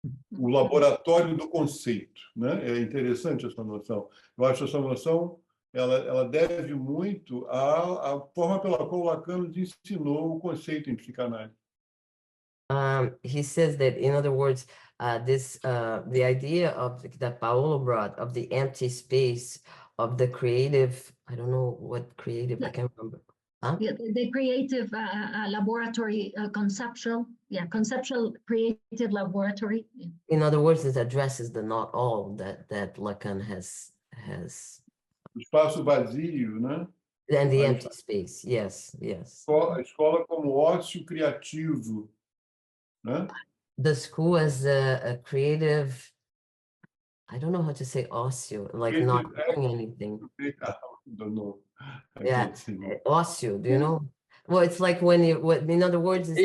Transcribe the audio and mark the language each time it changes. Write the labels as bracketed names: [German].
[Portuguese] O laboratório do conceito, né? É interessante essa noção. Eu acho essa noção ela deve muito à forma pela qual Lacan nos ensinou o conceito em psicanálise. [English] He says that, in other words, the idea of that Paolo brought of the empty space of the creative, I don't know what creative, I can't remember. Huh? Yeah, the creative laboratory, conceptual creative laboratory. Yeah. In other words, it addresses the not all that Lacan has, [Portuguese] O espaço vazio, né? [English] and the Right. empty space. Yes, yes. [Portuguese] A escola como ócio criativo, né? [English] The school as a creative, I don't know how to say ócio, like not doing anything. Don't know. I Yeah, can't say. ócio, do you know? Well, it's like when in other words, it's the